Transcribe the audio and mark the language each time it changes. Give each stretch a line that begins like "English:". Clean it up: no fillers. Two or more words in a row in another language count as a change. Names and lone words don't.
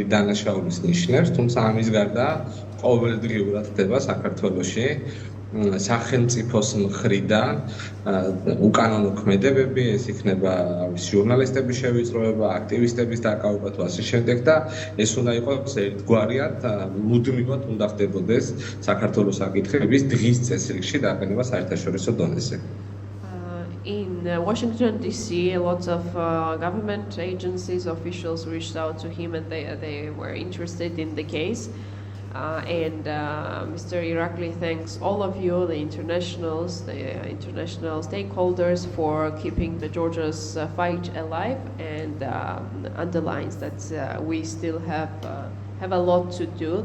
Georgian: დანაშაულის ნიშნებს, თუმცა ამის გარდა ყოველდღიურად ხდება საქართველოში სახელმწიფოს მხრიდან უკანონო ქმედებები, ეს იქნება ჟურნალისტების შევიწროება, აქტივისტების დაკავება თუ ასე შემდეგ და ეს უნდა იყოს ერთგვარად მუდმივად უნდა ხდებოდეს საქართველოს საკითხების დღის წესრიგში დაყენება საერთაშორისო დონეზე.
English: In Washington, D.C., lots of government agencies, officials reached out to him and they were interested in the case. Mr. Irakli thanks all of you, the international stakeholders, for keeping the Georgia's fight alive, and underlines that we still have a lot to do.